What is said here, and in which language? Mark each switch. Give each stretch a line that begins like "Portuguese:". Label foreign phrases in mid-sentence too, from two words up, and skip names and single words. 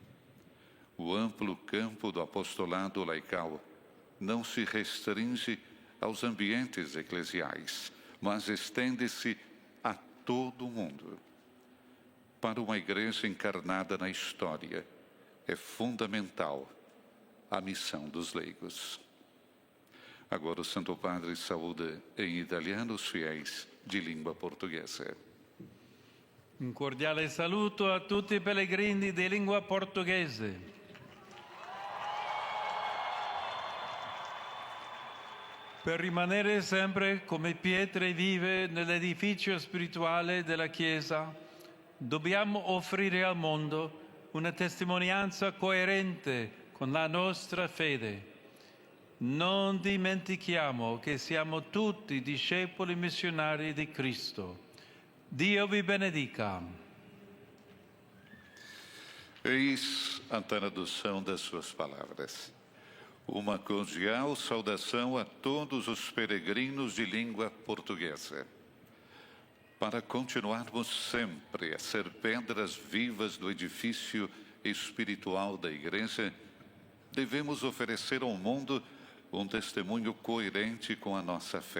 Portuguese: O amplo campo do apostolado laical não se restringe aos ambientes eclesiais, mas estende-se a todo o mundo. Para uma igreja encarnada na história, é fundamental a missão dos leigos. Agora o Santo Padre saúda em italiano os fiéis de língua portuguesa.
Italian: Un cordiale saluto a tutti i pellegrini di lingua portoghese. Per rimanere sempre come pietre vive nell'edificio spirituale della Chiesa, dobbiamo offrire al mondo una testimonianza coerente con la nostra fede. Non dimentichiamo che siamo tutti discepoli missionari di Cristo. Dio vi benedica.
Portuguese: Eis a tradução das suas palavras. Uma cordial saudação a todos os peregrinos de língua portuguesa. Para continuarmos sempre a ser pedras vivas do edifício espiritual da Igreja, devemos oferecer ao mundo um testemunho coerente com a nossa fé.